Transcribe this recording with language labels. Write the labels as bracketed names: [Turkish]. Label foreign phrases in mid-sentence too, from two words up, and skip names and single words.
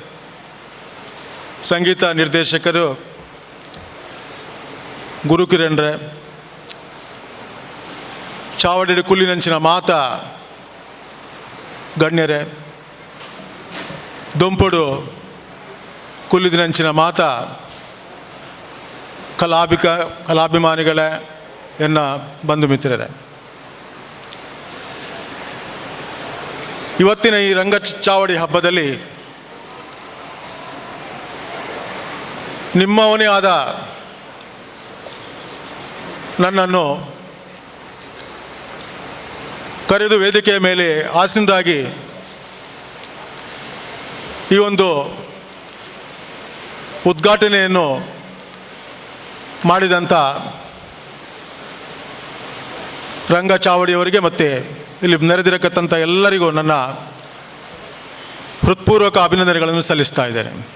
[Tulu] ಸಂಗೀತ ನಿರ್ದೇಶಕರು, ಗುರುಕಿರಣ್ರೆ, ಚಾವಡಿ ಕುಲಿನಂಚಿನ ಮಾತ ಗಣ್ಯರೇ, ದೊಂಪುಡು ಕುಲಿದಿನಂಚಿನ ಮಾತ [Kannada] ಕಲಾಭಿಮಾನಿಗಳೇ, [Tulu] ಎನ್ನ ಬಂಧು ಮಿತ್ರರೇ, [Kannada] ಇವತ್ತಿನ ಈ ರಂಗಚಾವಡಿ ಹಬ್ಬದಲ್ಲಿ ನಿಮ್ಮವನೇ ಆದ ನನ್ನನ್ನು ಕರೆದು ವೇದಿಕೆಯ ಮೇಲೆ ಆಸೀನರಾಗಿ ಈ ಒಂದು ಉದ್ಘಾಟನೆಯನ್ನು ಮಾಡಿದಂಥ ರಂಗಚಾವಡಿಯವರಿಗೆ ಮತ್ತು ಇಲ್ಲಿ ನೆರೆದಿರತಕ್ಕಂಥ ಎಲ್ಲರಿಗೂ ನನ್ನ ಹೃತ್ಪೂರ್ವಕ ಅಭಿನಂದನೆಗಳನ್ನು ಸಲ್ಲಿಸ್ತಾ ಇದ್ದೇನೆ.